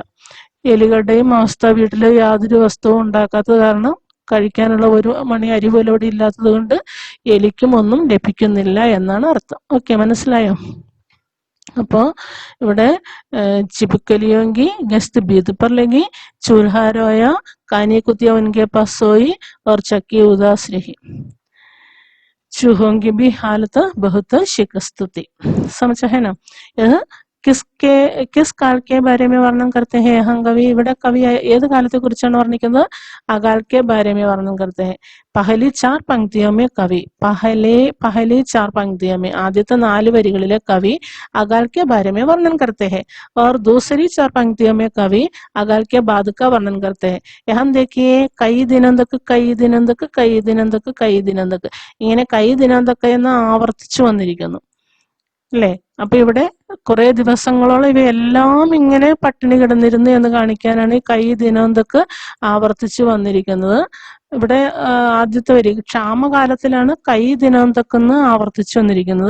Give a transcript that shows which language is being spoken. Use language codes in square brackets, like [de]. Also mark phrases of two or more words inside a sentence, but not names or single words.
[ml] എലികളുടെയും അവസ്ഥ, വീട്ടില് യാതൊരു വസ്തുവും ഉണ്ടാക്കാത്തത് കാരണം കഴിക്കാനുള്ള ഒരു മണി അരി പോലും ഇവിടെ ഇല്ലാത്തത് കൊണ്ട് എലിക്കും ഒന്നും ലഭിക്കുന്നില്ല എന്നാണ് അർത്ഥം. ഓക്കെ, മനസ്സിലായോ? അപ്പോ ഇവിടെ [hi] छिपकलियों की गश्त भीत पर लगी, चूल्हा रोया, कानी कुतिया उनके पास सोई और चक्की उदास रही, चूहों की भी हालत बहुत शिकस्त थी. समझा है ना? यह किस काल के बारे में वर्णन करते हैं यहाँ कवि? [ml] ഇവിടെ കവി ഏത് കാലത്തെ കുറിച്ചാണ് വർണ്ണിക്കുന്നത്? [hi] अकाल के बारे में वर्णन करते हैं. पहली 4 पंक्तियों में कवि पहली 4 पंक्तियों में [ml] ആദ്യത്തെ 4 വരികളിലെ കവി [hi] अकाल के बारे में वर्णन करते हैं और दूसरी 4 पंक्तियों में कवि अकाल के बाद का वर्णन करते हैं. यहाँ देखिए कई दिनों तक [ml] ഇങ്ങനെ [hi] कई दिनों तक [ml] എന്ന് ആവർത്തിച്ചു വന്നിരിക്കുന്നു അല്ലേ? അപ്പൊ ഇവിടെ കുറെ ദിവസങ്ങളോളം ഇവയെല്ലാം ഇങ്ങനെ പട്ടിണി കിടന്നിരുന്നു എന്ന് കാണിക്കാനാണ് ഈ കൈ ദിനോന്തൊക്കെ ആവർത്തിച്ചു വന്നിരിക്കുന്നത്. ഇവിടെ ആദ്യത്തെ വരി ക്ഷാമകാലത്തിലാണ് കൈ ദിനോന്തൊക്കെന്ന് ആവർത്തിച്ചു വന്നിരിക്കുന്നത്.